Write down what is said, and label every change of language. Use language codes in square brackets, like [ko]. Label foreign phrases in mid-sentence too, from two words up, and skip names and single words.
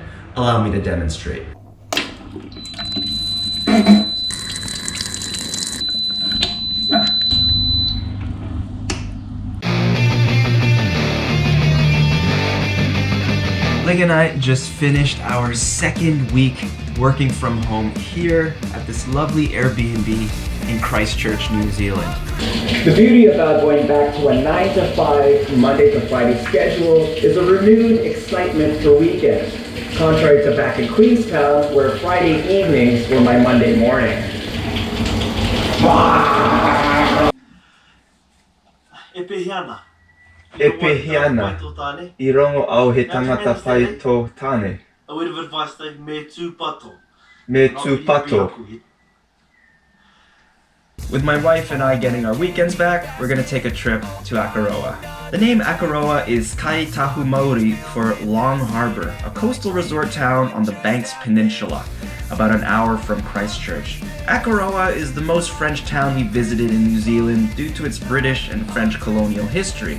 [en] Allow me to demonstrate. Ling and I just finished our second week working from home here at this lovely Airbnb in Christchurch, New Zealand. The beauty about going back to a 9 to 5 Monday to Friday schedule is a renewed excitement for weekends, contrary to back in Queenstown where Friday evenings were my Monday morning. [mi] Epehiana, irongo au he tangata whai tō tāne. Me tūpato. [en] With my wife and I getting our weekends back, we're gonna take a trip to Akaroa. The name Akaroa is Kai Tahu Maori for Long Harbor, a coastal resort town on the Banks Peninsula, about an hour from Christchurch. Akaroa is the most French town we visited in New Zealand due to its British and French colonial history.